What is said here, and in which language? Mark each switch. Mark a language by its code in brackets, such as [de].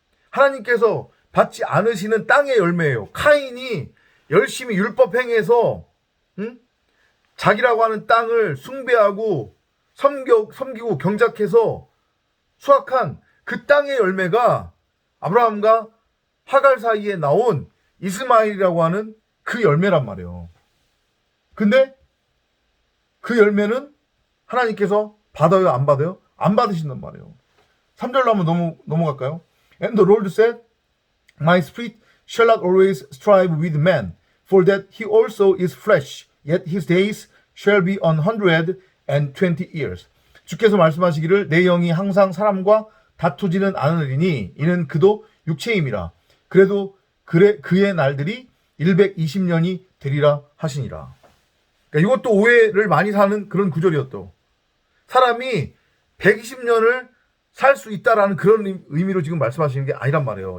[ko] 하나님께서 받지 않으시는 땅의 열매예요. 카인이 열심히 율법 행해서 자기라고 하는 땅을 숭배하고 섬기고 경작해서 수확한 그 땅의 열매가 아브라함과 하갈 사이에 나온 이스마엘이라고 하는 그 열매란 말이에요. 근데 그 열매는 하나님께서 받아요, 안 받아요? 안 받으신단 말이에요. 3절로 한번 넘어갈까요? [en] And the Lord said, My spirit shall not always strive with man, for that he also is flesh, yet his days shall be 120 years. [ko] 주께서 말씀하시기를 내 영이 항상 사람과 다투지는 않으리니 이는 그도 육체임이라. 그래도 그의 날들이 120년이 되리라 하시니라. 그러니까 이것도 오해를 많이 사는 그런 구절이었죠. 사람이 120년을 살 수 있다라는 그런 의미로 지금 말씀하시는 게 아니란 말이에요.